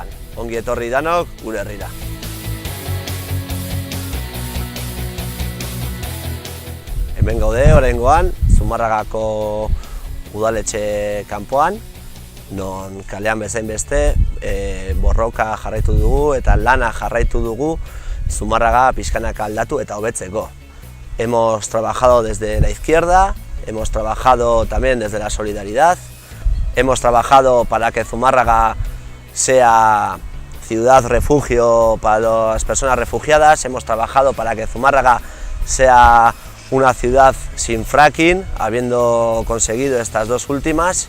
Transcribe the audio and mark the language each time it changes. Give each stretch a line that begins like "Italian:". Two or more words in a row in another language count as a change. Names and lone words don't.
Basque: Ongi etorri danok gure herrira. Hemen gaude oraingoan Zumarragako udaletxe kanpoan, non kalean bezain beste borroka jarraitu dugu eta lana jarraitu dugu Zumarraga pixkanaka aldatu eta hobetzeko.
Spanish: Hemos trabajado desde la izquierda, hemos trabajado también desde la solidaridad, hemos trabajado para que Zumarraga sea ciudad refugio para las personas refugiadas, hemos trabajado para que Zumarraga sea una ciudad sin fracking, habiendo conseguido estas dos últimas.